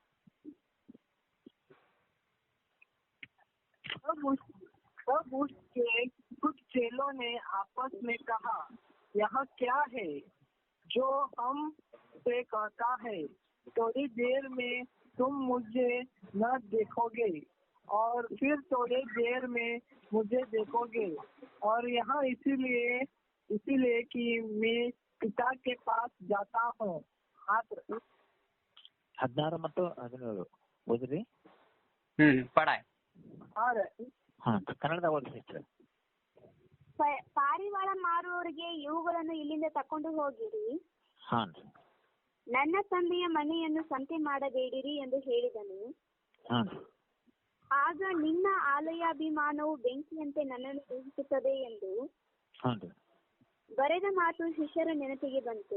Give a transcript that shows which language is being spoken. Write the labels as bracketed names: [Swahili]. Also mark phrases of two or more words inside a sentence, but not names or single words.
[Hindi] तब उसके कुछ चेलों ने आपस में कहा, यह क्या है जो हम से कहता है, थोड़ी देर में तुम मुझे न देखोगे और फिर थोड़ी देर में मुझे देखोगे, और यहाँ इसीलिए कि मैं पिता के पास जाता हूँ. [Kannada] 16 ಮತ್ತು 17 ಓದ್ರಿ. [Hindi] पढ़ा है. [Kannada] ಕನ್ನಡದಾಗ ಓದಿ ಸಿಸ್ಟರ್. ಪಾರಿವಾಳ ಮಾರುವವರಿಗೆ ಇವುಗಳನ್ನು ಇಲ್ಲಿಂದ ತಕೊಂಡು ಹೋಗಿರಿ, ನನ್ನ ತಂದೆಯ ಮನೆಯನ್ನು ಸಂತೆ ಮಾಡಬೇಡಿರಿ ಎಂದು ಹೇಳಿದನು. ಆಗ ನಿನ್ನ ಆಲಯಾಭಿಮಾನವು ಬೆಂಕಿಯಂತೆ ನನ್ನನ್ನು ದೂಷಿಸುತ್ತದೆ ಎಂದು ಬರೆದ ಮಾತು ಶಿಷ್ಯರ ನೆನಪಿಗೆ ಬಂತು.